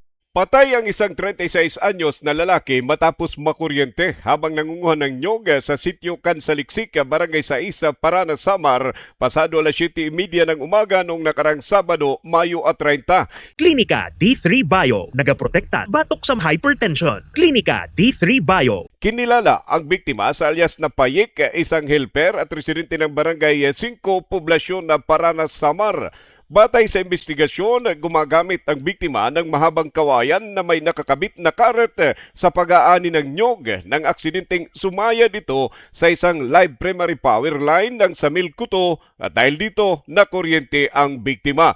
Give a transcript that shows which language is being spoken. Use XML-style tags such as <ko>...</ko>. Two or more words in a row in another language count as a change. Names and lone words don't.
<tl>Patay ang isang 36 anyos na lalaki matapos makuryente habang nangunguha ng nyog sa sitio Kansaliksik, Barangay Saisa, Parana, Samar, pasado alas 7:30 ng umaga noong nakarang Sabado, Mayo 30.</tl> <war>Klinika D3 Bio, nagaprotekta batok sa hypertension. Klinika D3 Bio.</war> <tl>Kinilala ang biktima sa alias na Payik, isang helper at residente ng Barangay 5, poblasyon na Parana, Samar. Batay sa investigasyon, gumagamit ang biktima ng mahabang kawayan na may nakakabit na karet sa pag-aani ng nyog ng aksidenteng sumaya dito sa isang</tl> <en>live primary power line</en> <tl>ng Samil Kuto at dahil dito nakuryente ang biktima.</tl>